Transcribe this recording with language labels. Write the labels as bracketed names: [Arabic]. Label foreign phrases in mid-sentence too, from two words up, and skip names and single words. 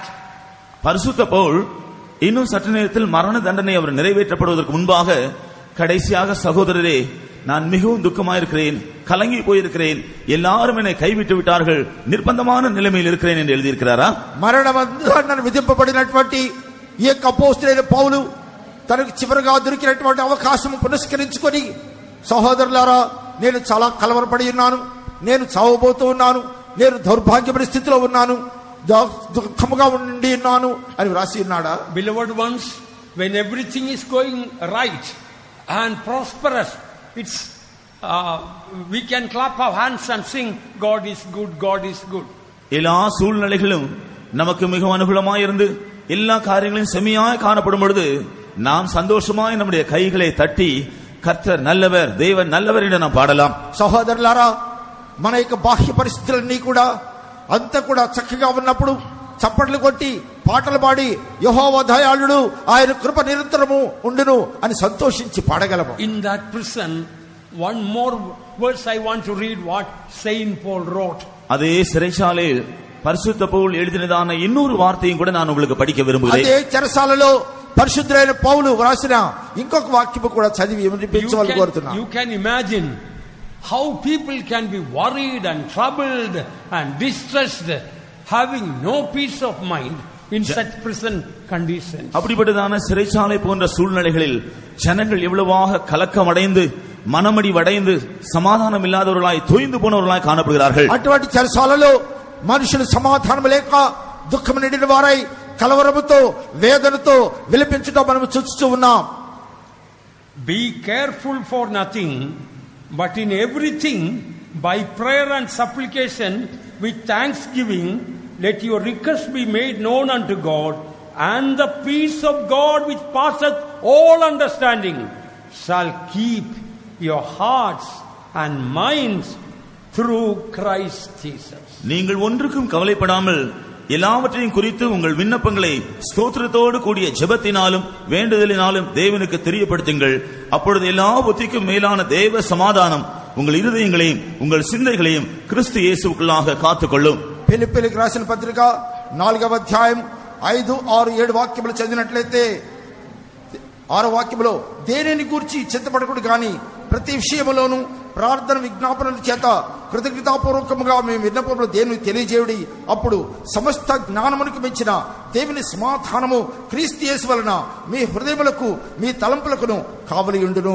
[Tamil] பரிசுத்த பவுல் இன்னும் சற்று நேரத்தில் மரண தண்டனை அவர் நிறைவேற்றப்படுவதற்கு முன்பாக கடைசியாக, சகோதரரே, நான் மிகவும் துக்கமாயிருக்கிறேன், கலங்கி போயிருக்கிறேன், எல்லாரும் என்னை கைவிட்டு விட்டார்கள், நிர்பந்தமான நிலைமையில் இருக்கிறேன் என்று எழுதியிருக்கிறாரா? [Telugu] మరణ దండన విధింపబడినటువంటి ఈ యొక్క అపోస్తలుడైన పౌలు తనకు చివరిగా దొరికినటువంటి అవకాశం పురస్కరించుకొని, సహోదరులారా, నేను చాలా కలవరపడి ఉన్నాను, నేను చావబోతూ ఉన్నాను, నేను దౌర్భాగ్యమైన స్థితిలో ఉన్నాను, దుఃఖముగా ఉండి ఉన్నాను అని వ్రాసి ఉన్నాడా? [English] Beloved ones, when everything is going right and prosperous, it's we can clap our hands and sing, God is good, God is good. [Tamil] எல்லா சூழ்நிலைகளும் நமக்கு மிகவும் அனுகூலமாய் இருந்து எல்லா காரியங்களும் செம்மையாய் காணப்படும் பொழுது நாம் சந்தோஷமாய் நம்முடைய கைகளை தட்டி கர்த்தர் நல்லவர், தேவன் நல்லவர் என்று நாம் பாடலாம். [Telugu] సహోదరులారా, మన యొక్క బాహ్య పరిస్థితులన్నీ కూడా అంతా కూడా చక్కగా ఉన్నప్పుడు చప్పట్లు కొట్టి పాటలు పాడి యెహోవా దయాళుడు, ఆయన కృప నిరంతరము ఉండును అని సంతోషించి పాడగలము. [English] In that prison, one more verse I want to read what Saint Paul wrote. [Tamil] அதே சிறைச்சாலையில் பரிசுத்த பவுல் எழுதினதான இன்னொரு வார்த்தையும் கூட நான் உங்களுக்கு படிக்க விரும்புகிறேன். [Telugu] అదే చెరసాలలో పరిశుద్ధుడైన పౌలు వ్రాసిన ఇంకొక వాక్యము కూడా చదివి వినిపించవాలని కోరుతున్నాను. [English] You can imagine how people can be worried and troubled and distressed, having no peace of mind in such prison conditions. [Tamil] அப்படிப்பட்டதான சிறைச்சாலை போன்ற சூழ்நிலைகளில் ஜனங்கள் எவ்வளவாக கலக்கம் அடைந்து, மனமடிவடைந்து, சமாதானம் இல்லாதவர்களாய், தோய்ந்து போனவர்களாய் காணப்படுகிறார்கள். [Telugu] అటువంటి చెరసాలలో మనుషులు సమాధానం లేక దుఃఖం నిండిన వారై కలవరముతో వేదనతో విలపించడం మనం చూస్తూ ఉన్నాం. [English] Be careful for nothing, but in everything by prayer and supplication with thanksgiving let your requests be made known unto God, and the peace of God which passeth all understanding shall keep your hearts and minds through Christ Jesus. [Tamil] நீங்கள் ஒன்றுக்கும் கவலைப்படாமல் எல்லாவற்றையும் குறித்து உங்கள் விண்ணப்பங்களை ஸ்தோத்திரத்தோடு கூடிய ஜெபத்தினாலும் வேண்டுதலினாலும் தேவனுக்கு தெரியப்படுத்துங்கள். அப்பொழுது எல்லா புத்திக்கும் மேலான தேவ சமாதானம் உங்கள் இருதயங்களையும் உங்கள் சிந்தைகளையும் கிறிஸ்து இயேசுவுக்குள்ளாக காத்துக்கொள்ளும். [Telugu] ఫిలిప్పీయులకు రాసిన పత్రిక 4వ అధ్యాయం 5, 6, 7 వాక్యములు చదివినట్లయితే 6వ వాక్యములో, దేనిని గూర్చి చింతపడకుడు గాని ప్రతి విషయములోను ప్రార్థన విజ్ఞాపనల చేత కృతజ్ఞతాపూర్వకముగా మేము విన్నపములు దేవుని తెలియజేయుడి, అప్పుడు సమస్త జ్ఞానమునకు మించిన దేవుని సమాధానము క్రీస్తు యేసు వలన మీ హృదయములకు మీ తలంపులకును కావలి ఉండును.